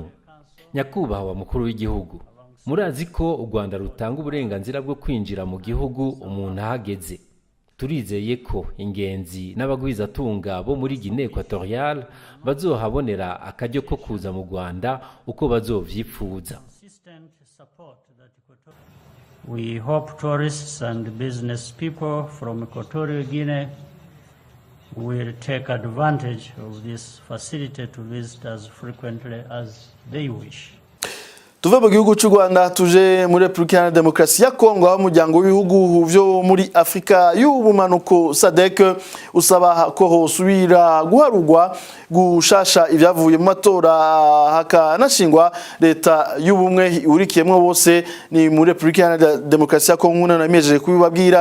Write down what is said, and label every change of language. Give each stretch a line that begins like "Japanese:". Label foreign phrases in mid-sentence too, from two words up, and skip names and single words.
Rundi: Nyakubahwa mukuru w'igihugu, murazi ko u Rwanda rutanga uburenganzira bwo kwinjira mu gihugu umuntu ahageze. Turizeye ko ingenzi n'abagwizatunga bo muri Guinée Equatoriale bazohabonera akaryo ko kuza mu Rwanda uko bazovyifuza.
English: We hope tourists and business people from Equatorial Guinea will take advantage of this facility to visit as frequently as they wish.
Rundi: Tuve mu gihugu cy'u Rwanda tuje muri Republika ya Demokarasi ya Kongo aho umuryango w'ibihugu byo muri Afrika y'ubumanuko SADC usaba ko hosubira guharugwa gushasha ivyavuye mu matora hakanashingwa leta y'ubumwe urikiyemwe bose ni muri Republika ya Demokarasi ya Kongo namejeje kubibabwira.